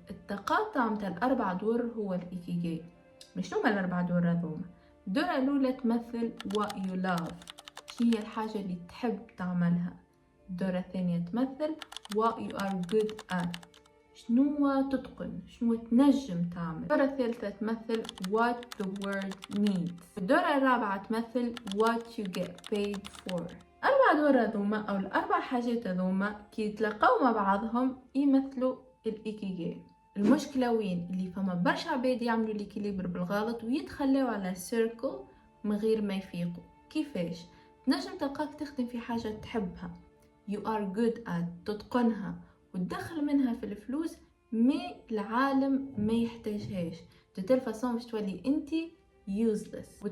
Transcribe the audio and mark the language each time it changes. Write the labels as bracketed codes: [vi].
[ar] التقاطع متاع الاربع دور هو الايكيغاي. مش هما الاربع دور هذوما؟ الدورة الاولى تمثل [en] what you love، [ar] شنو هي الحاجة اللي تحب تعملها. الدورة الثانية تمثل [en] what you are good at، [ar] شنو تتقن، شنو تنجم تعمل. الدورة الثالثة تمثل [en] what the world needs. [ar] الدورة الرابعة تمثل [en] what you get paid for. [ar] أربع دور هذوما أو الأربع حاجات هذوما كي يتلاقوا مع بعضهم يمثلوا الإيكيغاي. المشكلة وين؟ اللي فما برشا عباد يعملوا الإكيليبر بالغلط ويتخلاو على سيركل من غير ما يفيقوا. كيفاش؟ تنجم تلقاك تخدم في حاجة تحبها [en] you are good at، [ar] تتقنها وتدخل منها في الفلوس، مي العالم ما يحتاجهاش، تتلفصون باش تولي انتي useless.